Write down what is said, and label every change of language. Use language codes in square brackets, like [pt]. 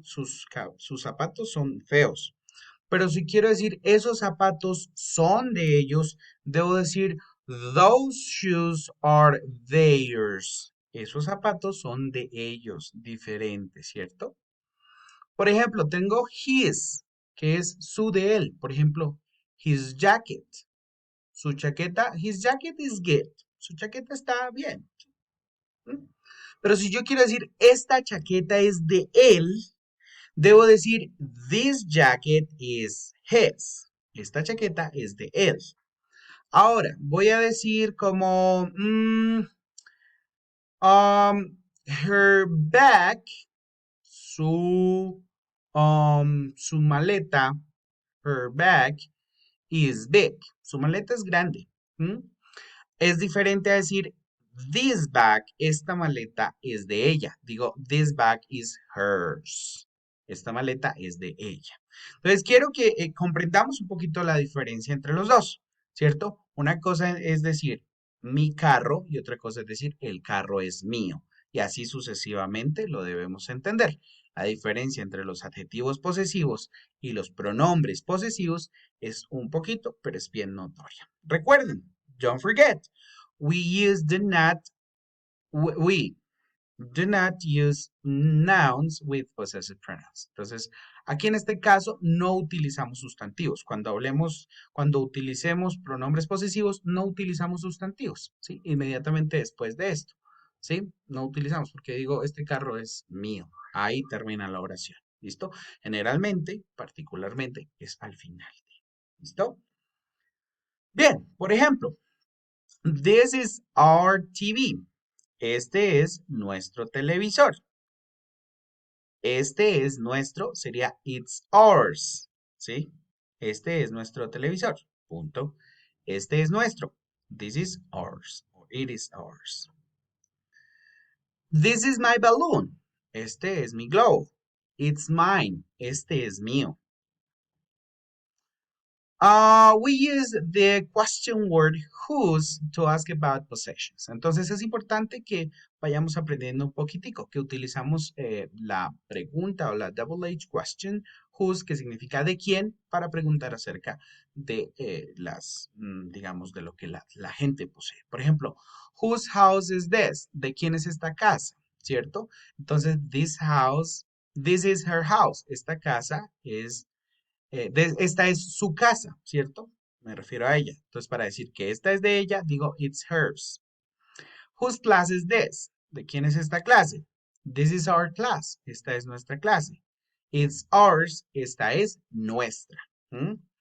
[es] Sus zapatos son feos. Pero si quiero decir esos zapatos son de ellos, debo decir [en] those shoes are theirs. [es] Esos zapatos son de ellos, diferentes, ¿cierto? Por ejemplo, tengo his, que es su de él. Por ejemplo, [en] his jacket. [es] Su chaqueta, [en] his jacket is good. [es] Su chaqueta está bien. ¿Mm? Pero si yo quiero decir esta chaqueta es de él, debo decir [en] this jacket is his. [es] Esta chaqueta es de él. Ahora, voy a decir como her bag, su, su maleta, [en] her bag is big. [es] Su maleta es grande. ¿Mm? Es diferente a decir [en] this bag, [es] esta maleta es de ella. Digo, [en] this bag is hers. [es] Esta maleta es de ella. Entonces, quiero que comprendamos un poquito la diferencia entre los dos, ¿cierto? Una cosa es decir mi carro y otra cosa es decir el carro es mío. Y así sucesivamente lo debemos entender. La diferencia entre los adjetivos posesivos y los pronombres posesivos es un poquito, pero es bien notoria. Recuerden, [en] don't forget, we use do not, we do not use nouns with possessive pronouns. [es] Entonces, aquí en este caso no utilizamos sustantivos. Cuando utilicemos pronombres posesivos, no utilizamos sustantivos, ¿sí? Inmediatamente después de esto, ¿sí? No utilizamos porque digo, este carro es mío. Ahí termina la oración, ¿listo? Generalmente, particularmente, es al final. ¿Listo? Bien, por ejemplo, [en] this is our TV. [es] Este es nuestro televisor. Este es nuestro, sería [en] it's ours, [es] ¿sí? Este es nuestro televisor, punto. Este es nuestro. [en] This is ours, or it is ours. This is my balloon. [es] Este es mi globo. [en] It's mine. [es] Este es mío. [en] We use the question word whose to ask about possessions. [es] Entonces es importante que vayamos aprendiendo un poquitico, que utilizamos la pregunta o la [en] double H question, [es] whose, que significa de quién, para preguntar acerca de digamos, de lo que la gente posee. Por ejemplo, [en] whose house is this? [es] ¿De quién es esta casa? ¿Cierto? Entonces, [en] this is her house. [es] Esta casa es esta es su casa, ¿cierto? Me refiero a ella. Entonces, para decir que esta es de ella, digo, [en] it's hers. Whose class is this? [es] ¿De quién es esta clase? [en] This is our class. [es] Esta es nuestra clase. [en] It's ours. [es] Esta es nuestra. ¿Mm?